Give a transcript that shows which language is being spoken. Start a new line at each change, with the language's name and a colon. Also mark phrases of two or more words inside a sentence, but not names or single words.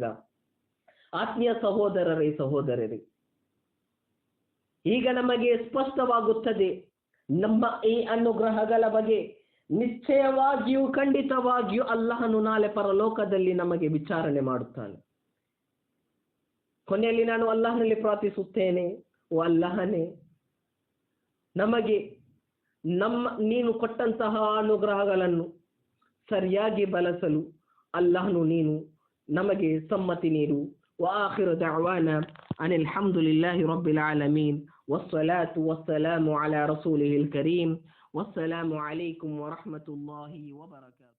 Kannada: ಆತ್ಮೀಯ ಸಹೋದರರೇ, ಈಗ ನಮಗೆ ಸ್ಪಷ್ಟವಾಗುತ್ತದೆ ನಮ್ಮ ಈ ಅನುಗ್ರಹಗಳ ಬಗ್ಗೆ ನಿಶ್ಚಯವಾಗಿಯೂ ಖಂಡಿತವಾಗಿಯೂ ಅಲ್ಲಾಹನು ನಾಳೆ ಪರಲೋಕದಲ್ಲಿ ನಮಗೆ ವಿಚಾರಣೆ ಮಾಡುತ್ತಾನೆ. ಕೊನೆಯಲ್ಲಿ ನಾನು ಅಲ್ಲಾಹನಲ್ಲಿ ಪ್ರಾರ್ಥಿಸುತ್ತೇನೆ, ಓ ಅಲ್ಲಾಹನೇ, ನಮಗೆ ನೀನು ಕೊಟ್ಟಂತಹ ಅನುಗ್ರಹಗಳನ್ನು ಸರಿಯಾಗಿ ಬಳಸಲು ಅಲ್ಲಾಹನು ನೀನು ನಮಗೆ ಸಮ್ಮತಿ ನೀಡು.
Arabic: وآخر دعوانا أن الحمد لله رب العالمين والصلاة والسلام على رسوله الكريم والسلام عليكم ورحمة الله وبركاته.